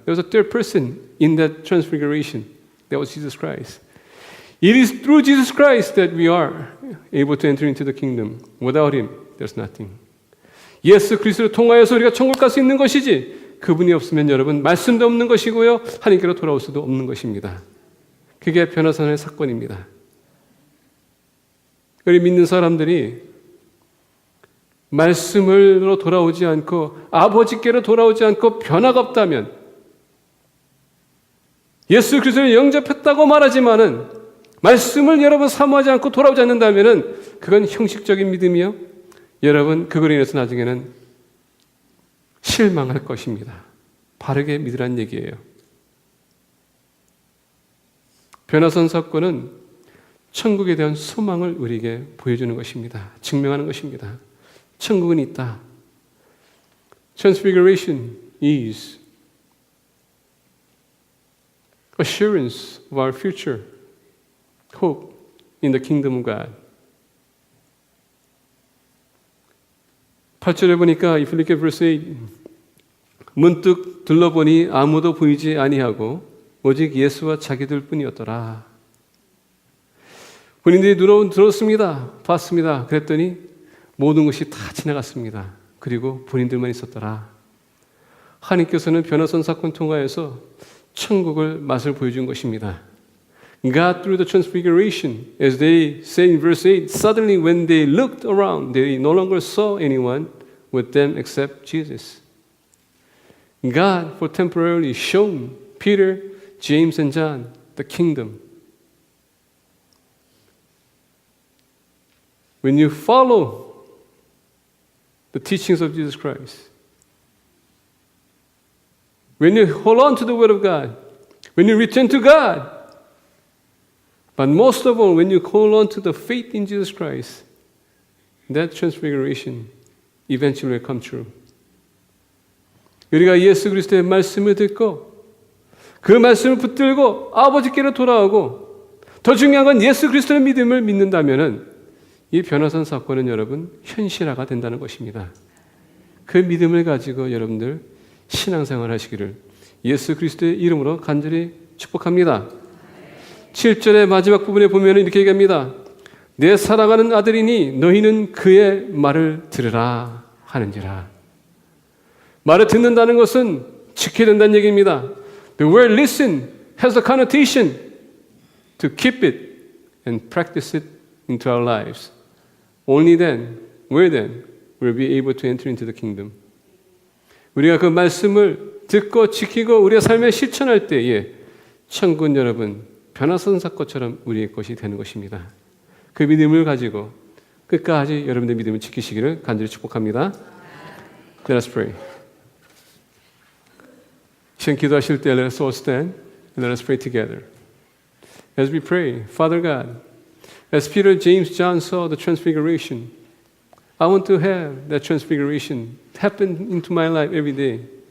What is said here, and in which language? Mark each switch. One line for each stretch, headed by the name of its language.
English: There was a third person in that transfiguration. That was Jesus Christ. It is through Jesus Christ that we are able to enter into the kingdom. Without Him, there's nothing.
Korean: 예수 그리스도를 통하여서 우리가 천국 갈 수 있는 것이지, 그분이 없으면 여러분 말씀도 없는 것이고요, 하나님께로 돌아올 수도 없는 것입니다. 그게 변화산의 사건입니다. 우리 믿는 사람들이 말씀으로 돌아오지 않고 아버지께로 돌아오지 않고 변화가 없다면, 예수 그리스도를 영접했다고 말하지만은 말씀을 여러분 사모하지 않고 돌아오지 않는다면은 그건 형식적인 믿음이요, 여러분 그걸로 인해서 나중에는 실망할 것입니다. 바르게 믿으라는 얘기예요. 변화산 사건은 천국에 대한 소망을 우리에게 보여주는 것입니다. 증명하는 것입니다. 천국은 있다.
English: Transfiguration is assurance of our future hope in the kingdom of God.
Korean: 8절에 보니까
English: if you look at verse 8,
Korean: 문득 둘러보니 아무도 보이지 아니하고 오직 예수와 자기들 뿐이었더라. 본인들이 들었습니다. 봤습니다. 그랬더니 모든 것이 다 지나갔습니다. 그리고 본인들만 있었더라. 하나님께서는 변화산 사건 통하여서 천국을 맛을 보여준 것입니다.
English: God through the transfiguration, as they say in verse 8, suddenly when they looked around, they no longer saw anyone with them except Jesus. God for temporarily shown Peter, James, and John the kingdom. When you follow the teachings of Jesus Christ, when you hold on to the Word of God, when you return to God, but most of all, when you hold on to the faith in Jesus Christ, that transfiguration eventually will come true.
Korean: 우리가 예수 그리스도의 말씀을 듣고 그 말씀을 붙들고 아버지께로 돌아오고, 더 중요한 건 예수 그리스도의 믿음을 믿는다면은 이 변화산 사건은 여러분 현실화가 된다는 것입니다. 그 믿음을 가지고 여러분들 신앙생활 하시기를 예수 그리스도의 이름으로 간절히 축복합니다. 7절의 마지막 부분에 보면 이렇게 얘기합니다. 내 사랑하는 아들이니 너희는 그의 말을 들으라 하는지라. 말을 듣는다는 것은 지켜야 된다는 얘기입니다.
English: The word listen has a connotation to keep it and practice it into our lives. Only then, where then, we'll be able to enter into the kingdom.
Korean: 우리가 그 말씀을 듣고 지키고 우리의 삶에 실천할 때에 천군 여러분 변화선 사건처럼 우리의 것이 되는 것입니다. 그 믿음을 가지고 끝까지 여러분의 믿음을 지키시기를 간절히 축복합니다.
English: Let us pray.
Korean: 시간 기도하실 때
English: Let us all stand and let us pray together. As we pray, Father God, as Peter, James, John saw the transfiguration, I want to have that transfiguration happen into my life every day.